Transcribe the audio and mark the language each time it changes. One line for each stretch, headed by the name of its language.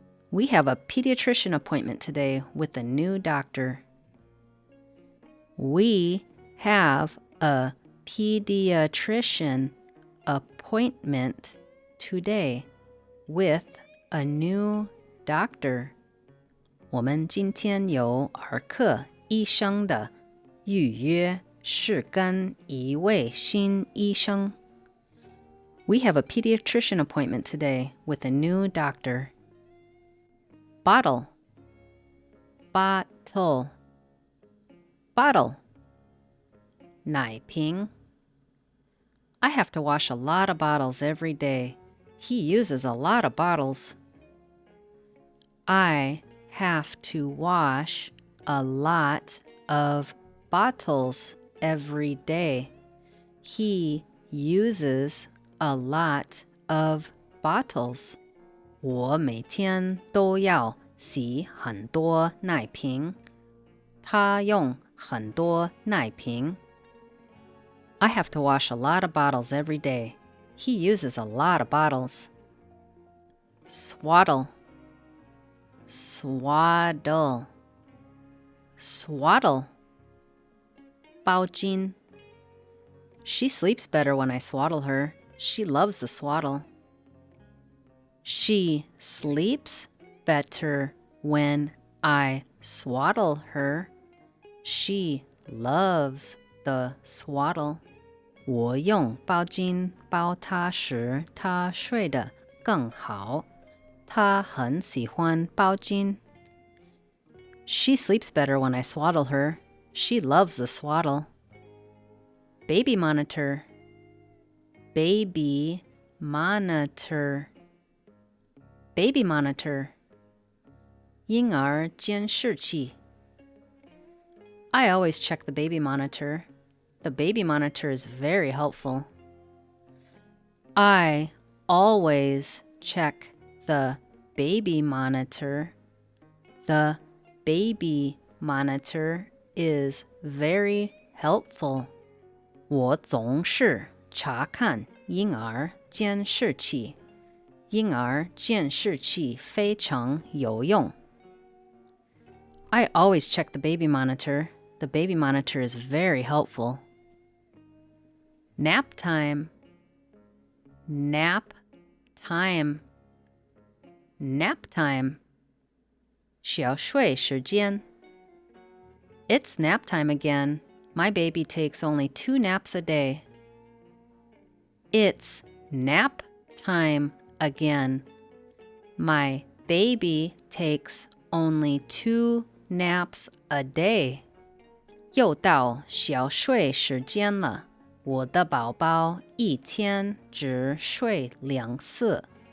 English: We have a pediatrician appointment today with a new doctor. We have a pediatrician appointment today with a new doctor.
Chinese: 我们今天有儿科医生的预约，是跟一位新医生。
English: We have a pediatrician appointment today with a new doctor. Bottle. Bottle. Bottle. 奶瓶. I have to wash a lot of bottles every day. He uses a lot of bottles. I have to wash a lot of bottles every day. He uses a lot of bottles.
Chinese: 我每天都要洗很多奶瓶。他用很多奶瓶。
English: I have to wash a lot of bottles every day. He uses a lot of bottles. Swaddle. Swaddle. Swaddle. 包巾. She sleeps better when I swaddle her. She loves the swaddle. She sleeps better when I swaddle her. She loves the swaddle.
Chinese: 我用包巾包她时，她睡得更好。她很喜欢包巾。
English: She sleeps better when I swaddle her. She loves the swaddle. Baby monitor. Baby monitor. Baby monitor. 婴儿监视器.I always check the baby monitor. The baby monitor is very helpful. I always check the baby monitor. The baby monitor is very helpful.
Chinese: 我总是查看婴儿监视器。婴儿监视器非常有用。
English: I always check the baby monitor. The baby monitor is very helpful. Nap time. Nap time. Nap time. 小睡时间.It's nap time again. My baby takes only 2 naps a day. It's nap time again. My baby takes only 2 naps a day.
Chinese: 又到小睡时间了，我的宝宝一天只睡2次。